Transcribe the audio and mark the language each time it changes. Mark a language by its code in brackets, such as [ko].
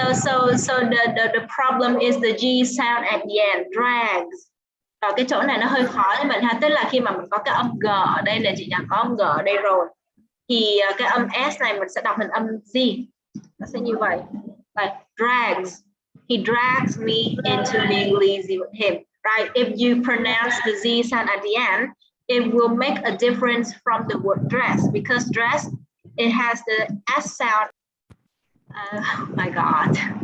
[en] So the problem is the G sound at the end, drags. [vi] Rồi cái chỗ này nó hơi khó với mình ha, tức là khi mà mình có cái âm G ở đây là chị đã có âm G ở đây rồi, thì cái âm S này mình sẽ đọc thành âm G. Nó sẽ như vậy. Like drags. [en] He drags me into being lazy with him. Right? If you pronounce the Z sound at the end, it will make a difference from the word dress, because dress, it has the S sound. Oh my God.